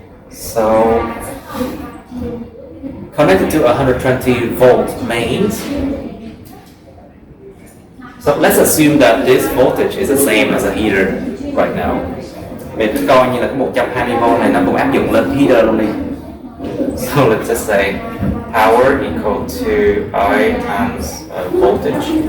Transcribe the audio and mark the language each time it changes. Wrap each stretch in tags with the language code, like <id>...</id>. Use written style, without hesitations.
<en>So connected to 120 volt mains. So let's assume that this voltage is the same as a heater right now.</en> <vi>Mình cứ coi như là cái 120V này nó cũng áp dụng lên heater luôn đi.</vi> <en>So let's just say power equal to I times voltage.</en>